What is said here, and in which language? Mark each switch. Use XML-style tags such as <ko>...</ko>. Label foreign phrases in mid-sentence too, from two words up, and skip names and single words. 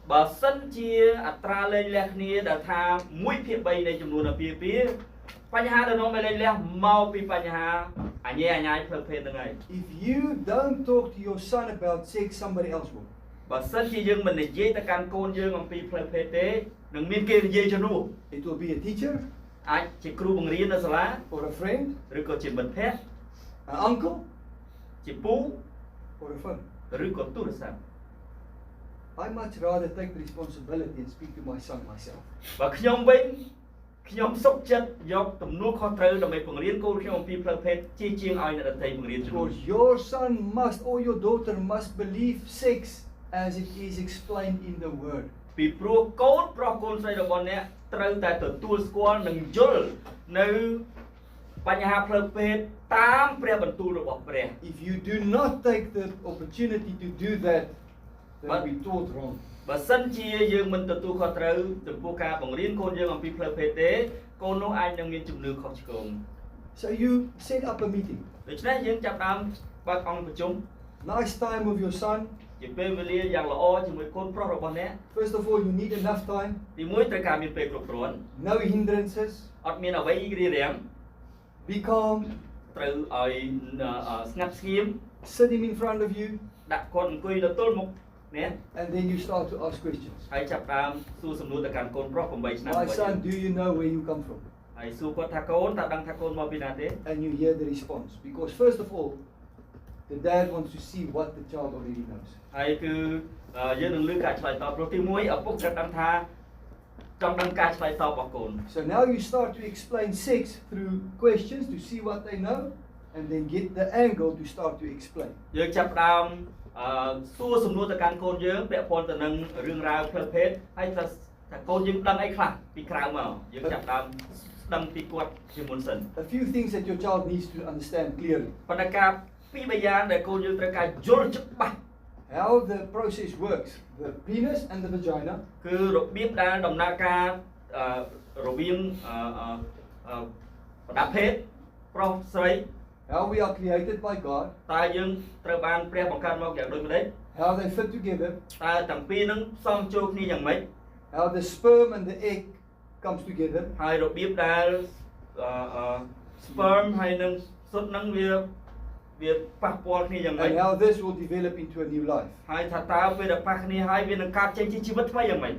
<km>បើសិនជាអត្រាលេងលះគ្នាដែលថា1/3នៃចំនួនអាពាហ៍ពិពាហ៍បញ្ហាដែលនាំឲ្យលេងលះមកពីបញ្ហាអញ្ញាអញ្ញាយផ្លូវភេទហ្នឹងហើយ</km> <en>If you don't talk to your son about sex, somebody else will.</en> <km>បើសិនជាយើងមិននិយាយទៅកាន់កូនយើងអំពីផ្លូវភេទទេនឹងមានគេនិយាយជំនួស</km> <en>It will be a teacher</en> <km>អាចជាគ្រូបង្រៀននៅសាលា</km> <en>or a friend,</en> <km>ឬក៏ជាមិត្តភក្តិ</km> <en>an uncle</en> <km>ជាពូ</km> <en>or a friend.</en> <km>ឬក៏ទូរស័ព្ទ</km> <en>I much rather take the responsibility and speak to my son myself.</en> <km>បើខ្ញុំវិញខ្ញុំសុខចិត្តយកទំនួលខុសត្រូវដើម្បីបង្រៀនកូនខ្ញុំអំពីផ្លូវភេទជាជាងឲ្យអ្នកដទៃបង្រៀនជំនួស</km> <en>Because your son must or your daughter must believe sex as it is explained in the word.</en> <km>ពីព្រោះកូនប្រុសកូនស្រីរបស់អ្នកត្រូវតែទទួលស្គាល់និងយល់នៅបញ្ហាផ្លូវភេទតាមព្រះបន្ទូលរបស់ព្រះ</km> <en>If you do not take the opportunity to do that, then But- we taught wrong.</en> <km>បើសិនជាយើងមិនទទួលខុសត្រូវចំពោះការបង្រៀនកូនយើងអំពីផ្លូវភេទទេកូននោះអាចនឹងមានជំនឿខុសឆ្គង</km> <en>So you set up a meeting.</en> <km>ដូច្នេះយើងចាប់ផ្ដើមបើកអង្គប្រជុំ</km> <en>Nice time with your son.</en> <km>ជាពេលវេលាយ៉ាងល្អជាមួយកូនប្រុសរបស់អ្នក</km> <en>First of all, you need enough time.</en> <km>ទីមួយត្រូវការមានពេលគ្រប់គ្រាន់</km> <en>No hindrances.</en> <km>អត់មានអ្វីរារាំង</km> <en>Be calm.</en> <km>ត្រូវឲ្យស្ងាត់ស្ងៀម</km> <en>Sit him in front of you.</en> <km>ដាក់គាត់អង្គុយនៅទល់មុខអ្នក</km> <en>And then you start to ask questions.</en> <km>ហើយចាប់ផ្ដើមសួរសំណួរទៅកាន់កូនប្រុស8ឆ្នាំ</km> <en>My son, do you know where you come from?</en> <km>ហើយសួរគាត់ថាកូនតើដឹងថាកូនមកពីណាទេ</km> <en>And you hear the response. Because first of all, the dad wants to see what the child already knows.</en> <km>ហើយគឺយើងនឹងលើការឆ្លើយតបព្រោះទីមួយឪពុកត្រូវដឹងថាចង់ដឹងការឆ្លើយតបរបស់កូន</km> <en>So now you start to explain sex through questions to see what they know, and then get the angle to start to explain.</en> <km>យើងចាប់ផ្ដើមសួរសំណួរទៅកាន់កូនយើងពាក់ព័ន្ធទៅនឹងរឿងរ៉ាវផ្លូវភេទហើយថាកូនយើងដឹងអីខ្លះពីក្រៅមកយើងចាប់ផ្ដើមដឹងពីគាត់ជាមុនសិន</km> <en>A few things that your child needs to understand clearly.</en> <km>ប៉ុន្តែការពីរយ៉ាងដែលកូនយើងត្រូវការយល់ច្បាស់</km> <en>How the process works, the penis and the vagina,</en> <km>គឺរបៀបដែលដំណើរការរវាងប្រដាប់ភេទប្រុសស្រី</km> <en>how we are created by God,</en> <km>តើយើងត្រូវបានព្រះបង្កើតមកយ៉ាងដូចម្តេច</km> <en>how they fit together,</en> <km>តើទាំងពីរនឹងផ្សំចូលគ្នាយ៉ាងម៉េច</km> <en>how the sperm and the egg comes together,</en> <km>ហើយរបៀបដែល sperm ហើយនឹងស៊ុតនឹងវាប៉ះពាល់គ្នាយ៉ាងម៉េច</km> <en>and how this will develop into a new life.</en> <km>ហើយថាតើពេលដែលប៉ះគ្នាហើយវានឹងកើតចេញជាជីវិតថ្មីយ៉ាងម៉េច</km>